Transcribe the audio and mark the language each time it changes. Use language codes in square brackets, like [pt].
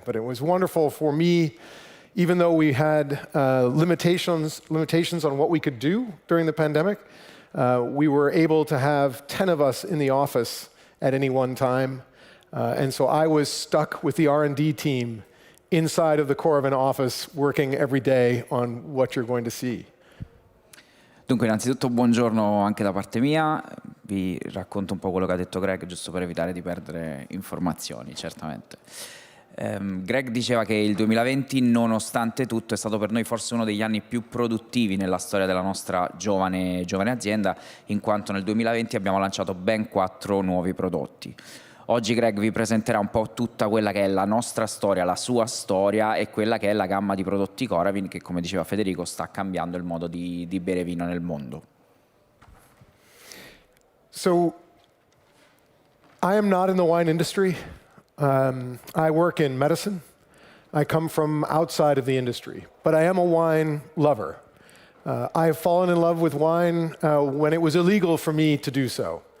[en] But it was wonderful for me, even though we had limitations on what we could do during the pandemic. We were able to have 10 of us in the office at any one time, and so I was stuck with the R&D team inside of the Coravin office, working every day on what you're going to see. [it] Dunque, innanzitutto buongiorno anche da parte mia. Vi racconto un po' quello che ha detto Greg, giusto per evitare di perdere informazioni, certamente. Greg diceva che il 2020, nonostante tutto, è stato per noi forse uno degli anni più produttivi nella storia della nostra giovane azienda, in quanto nel 2020 abbiamo lanciato ben 4 nuovi prodotti. Oggi Greg vi presenterà un po' tutta quella che è la nostra storia, la sua storia, e quella che è la gamma di prodotti Coravin che, come diceva Federico, sta cambiando il modo di bere vino nel mondo. [en] So, I am not in the wine industry. I work in medicine. I come from outside of the industry, but I am a wine lover. I have fallen in love with wine when it was illegal for me to do so.